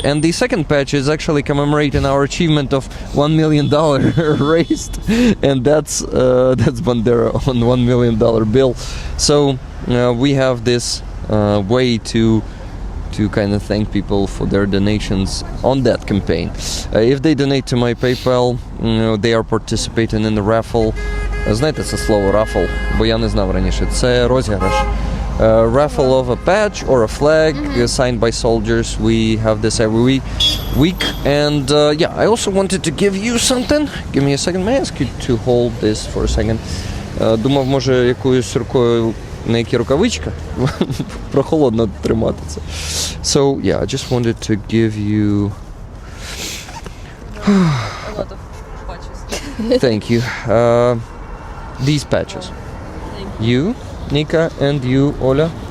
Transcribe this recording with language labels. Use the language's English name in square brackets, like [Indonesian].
[English] And the second patch is actually commemorating our achievement of $1 million raised, and that's Bandera on $1 million bill. So we have this way to kind of thank people for their donations on that campaign. If they donate to my PayPal, they are participating in the raffle. [Ukrainian] Знаєте це слово raffle, бо я не знав раніше. Це розіграш. [English] Raffle of a patch or a flag signed by soldiers. We have this every week. And yeah, I also wanted to give you something. Give me a second. May I ask you to hold this for a second? [Ukrainian] Думав, може, якоюсь рукою на які рукавичка? Прохолодно тримати це. [English] So, yeah, I just wanted to give you... a lot of patches. Thank you. These patches. You, Nika, and you, Ola.